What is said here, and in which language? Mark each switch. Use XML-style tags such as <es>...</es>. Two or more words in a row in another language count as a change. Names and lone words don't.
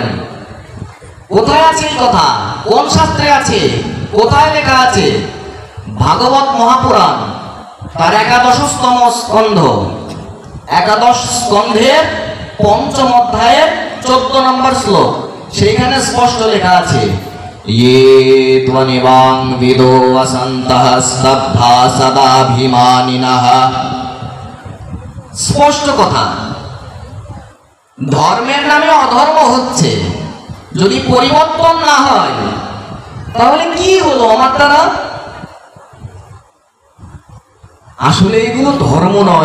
<bn>কোথায় আছে এই কথা? কোন শাস্ত্রে আছে? কোথায় লেখা আছে? ভাগবত মহাপুরাণ তার 11তম স্কন্ধ, 11 স্কন্ধের 5ম অধ্যায়ের 14 নম্বর শ্লোক, সেখানে স্পষ্ট লেখা আছে,</bn> <sa>ये त्वनिवां विदो वसन्तः स्तब्धा सदाभिमानिनः।</sa> <bn>স্পষ্ট কথা। ধর্মের নামে অধর্ম হচ্ছে, যদি পরিবর্তন না হয় তাহলে কি হলো আমার দ্বারা? আসলে এগুলো ধর্ম নয়।</bn>